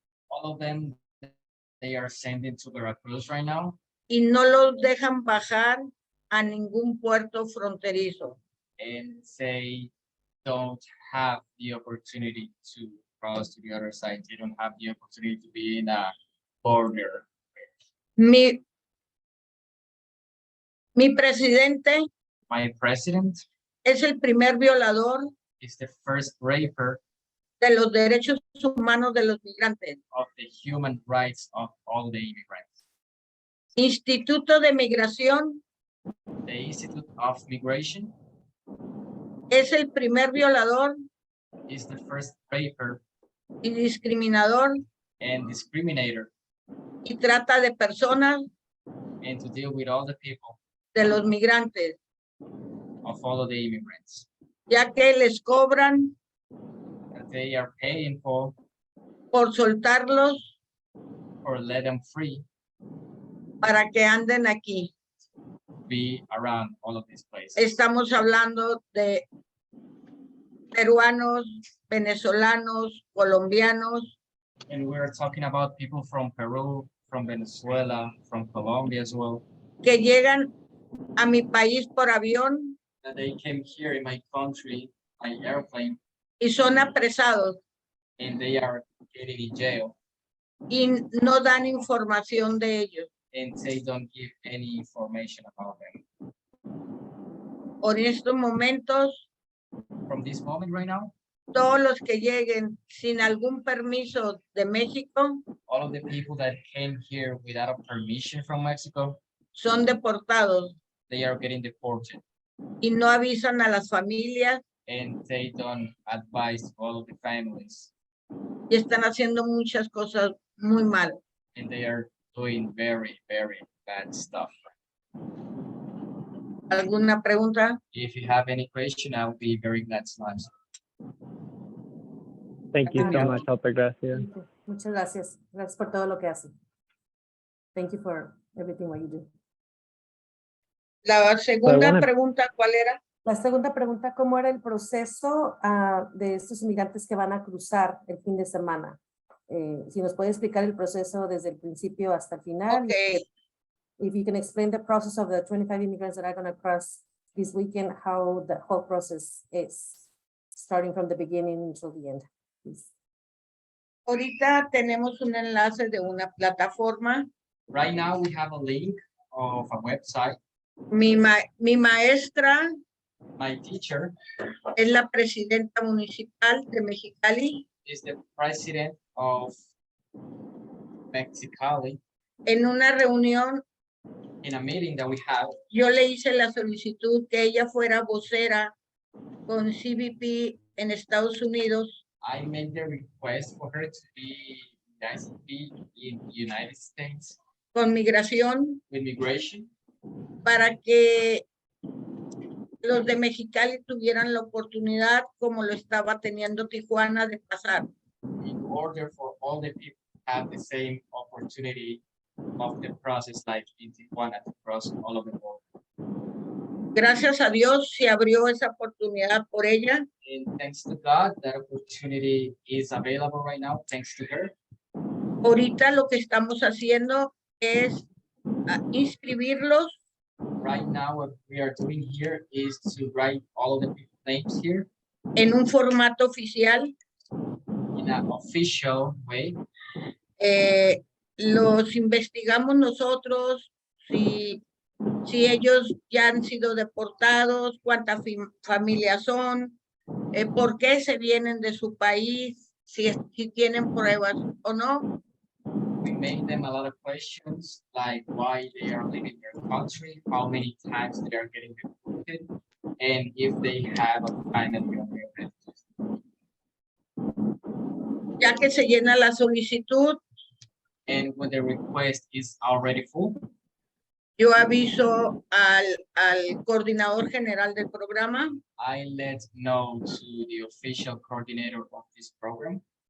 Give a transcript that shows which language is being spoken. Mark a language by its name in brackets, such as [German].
[English] All of them, they are sending to Veracruz right now, [Spanish] y no los dejan bajar a ningún puerto fronterizo. [English] and they don't have the opportunity to cross to the other side. They don't have the opportunity to be in a border. [Spanish] Mi presidente [English] My president [Spanish] es el primer violador [English] is the first raper [Spanish] de los derechos humanos de los migrantes. [English] of the human rights of all the immigrants. [Spanish] Instituto de Migración [English] The Institute of Migration [Spanish] es el primer violador [English] is the first raper [Spanish] y discriminador [English] and discriminator, [Spanish] y trata de personas [English] and to deal with all the people [Spanish] de los migrantes, [English] of all of the immigrants [Spanish] ya que les cobran [English] that they are paying for [Spanish] por soltarlos [English] or let them free [Spanish] para que anden aquí. [English] be around all of these places. [Spanish] Estamos hablando de peruanos, venezolanos, colombianos, [English] And we're talking about people from Peru, from Venezuela, from Colombia as well, [Spanish] que llegan a mi país por avión [English] that they came here in my country by airplane [Spanish] y son apresados [English] and they are getting in jail [Spanish] y no dan información de ellos. [English] and they don't give any information about them. [Spanish] En estos momentos, [English] From this moment right now, [Spanish] todos los que lleguen sin algún permiso de México [English] all of the people that came here without a permission from Mexico, [Spanish] son deportados [English] they are getting deported [Spanish] y no avisan a las familias [English] and they don't advise all of the families [Spanish] y están haciendo muchas cosas muy mal. [English] and they are doing very, very bad stuff. [Spanish] ¿Alguna pregunta? [English] If you have any question, I will be very glad to answer. Thank you so much, Altagracia. [Spanish] Muchas gracias. Gracias por todo lo que hacen. [English] Thank you for everything what you do. [Spanish] La segunda [English] wanna- [Spanish] pregunta, ¿cuál era? La segunda pregunta, ¿cómo era el proceso de estos inmigrantes que van a cruzar el fin de semana? Si nos puede explicar el proceso desde el principio hasta el final. [English] Okay. If you can explain the process of the 25 immigrants that are going to cross this weekend how the whole process is, starting from the beginning until the end. Please. [Spanish] Ahorita tenemos un enlace de una plataforma. [English] Right now, we have a link of a website. [Spanish] Mi maestra [English] My teacher [Spanish] es la presidenta municipal de Mexicali. [English] is the president of Mexicali. [Spanish] En una reunión, [English] In a meeting that we have, [Spanish] yo le hice la solicitud que ella fuera vocera con CBP en Estados Unidos [English] I made the request for her to be ICP in the United States [Spanish] con migración [English] with migration, [Spanish] para que los de Mexicali tuvieran la oportunidad, como lo estaba teniendo Tijuana, de pasar. [English] in order for all the people to have the same opportunity of the process like in Tijuana to cross all of the world. [Spanish] Gracias a Dios se abrió esa oportunidad por ella. [English] And thanks to God, that opportunity is available right now, thanks to her. [Spanish] Ahorita lo que estamos haciendo es inscribirlos [English] Right now, what we are doing here is to write all of the people's names here [Spanish] en un formato oficial. [English] in an official way. [Spanish] Los investigamos nosotros, si ellos ya han sido deportados, cuántas familias son, por qué se vienen de su país, si tienen pruebas o no. [English] We made them a lot of questions, like why they are leaving their country, how many times they are getting deported, and if they have a kind of agreement. [Spanish] Ya que se llena la solicitud, [English] And when the request is already full, [Spanish] yo aviso al coordinador general del programa, [English] I let know to the official coordinator of this program